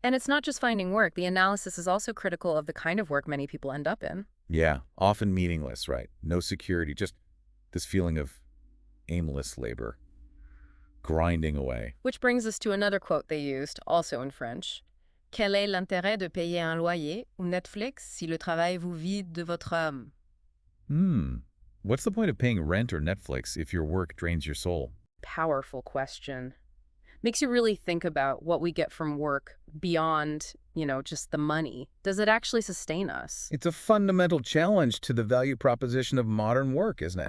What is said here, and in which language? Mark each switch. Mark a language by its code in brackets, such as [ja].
[en] And it's not just finding work. The analysis is also critical of the kind of work many people end up in. Yeah, often meaningless, right? No security, just this feeling of aimless labor. Grinding away. Which brings us to another quote they used, also in French. [fr] Quel est l'intérêt de payer un loyer ou Netflix si le travail vous vide de votre âme? [en] What's the point of paying rent or Netflix if your work drains your soul? Powerful question. Makes you really think about what we get from work beyond, just the money. Does it actually sustain us? It's a fundamental challenge to the value proposition of modern work, isn't it?